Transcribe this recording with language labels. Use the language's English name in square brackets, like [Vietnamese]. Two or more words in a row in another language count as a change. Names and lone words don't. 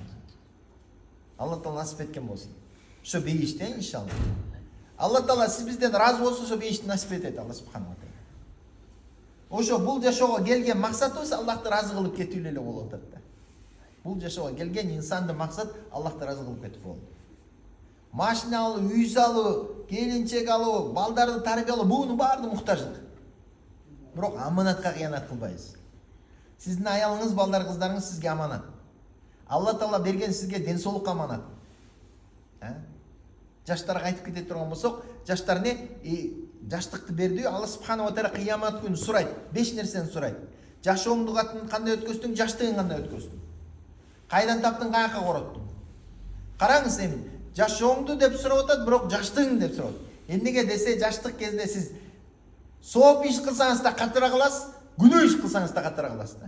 [Kyrgyz] Алла Таала насип эткен болсун. Ошо бейиште иншалла. Алла Таала сиз бизден разы болсо, ошо бейишти насип этет Алла [Arabic] سبحانه وتعالى. [Kyrgyz] Ошо бул жашоого келген максатыбыз Аллахты разы кылып кетүү эле болуп атат да. Бул жашоого келген инсандын максат Аллахты разы кылып кетүү болот. Машина алуу, үй салуу, келинчек алуу, балдарды тарбиялоо, буунун баары муктаждык. Бирок аманатка кыянат кылбайбыз. Сиздин аялыңыз, балдар, кыздарыңыз сизге аманат. Алла Таала берген сизге ден соолук аманат. Жаштарга айтып кете турган болсок, жаштар жаштыкты берди, Алла [Arabic] سبحانه وتعالى [Kyrgyz] кыямат күнү сурайт, 5 нерсени сурайт. Жашооңду кандай өткөздүң, жаштыгың кандай өткөздүң? Кайдан таптың, каяка короттуң? Караңыз эми, жашооңду деп сурап атат, бирок жаштыгың деп сурап атат. Эмнеге десе, жаштык кезде сиз сооп иш кылсаңыз да катыра кыласыз, күнөө иш кылсаңыз да катыра кыласыз да.